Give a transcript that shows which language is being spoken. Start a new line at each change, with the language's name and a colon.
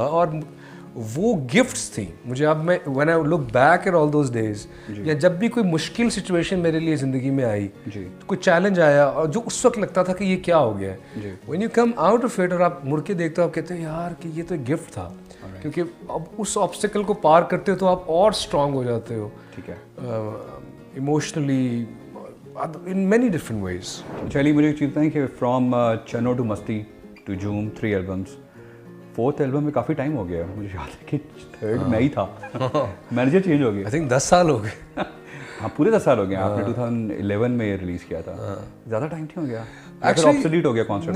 Urdu: اور وہ گفٹس تھیں مجھے. اب میں
English: when I look back at all those days,
Urdu: یا جب بھی کوئی مشکل سچویشن میرے لیے زندگی میں آئی, کوئی چیلنج آیا اور جو اس وقت لگتا تھا کہ یہ کیا ہو گیا ہے,
English: when you come out of it
Urdu: اور آپ مڑ کے دیکھتے ہو, آپ کہتے ہیں یار کہ یہ تو ایک گفٹ تھا, کیونکہ اب اس آبسٹیکل کو پار کرتے ہو تو آپ اور اسٹرانگ ہو جاتے ہو, ٹھیک ہے,
English: Emotionally in many different ways.
Urdu: چلیے مجھے ایک چیز بتائیں کہ فرام چنو ٹو مستی to Jammu 3 albums, 4th album میں کافی ٹائم ہو گیا. مجھے یاد ہے کہ 3rd میں ہی تھا, مینیجر چینج ہو گیا.
English: I think
Urdu: 10 سال ہو گئے. ہاں پورے 10 سال ہو گئے. آپ نے 2011 میں یہ ریلیز کیا تھا, زیادہ ٹائم نہیں ہو گیا, آبسلیٹ ہو گیا کانسیپٹ؟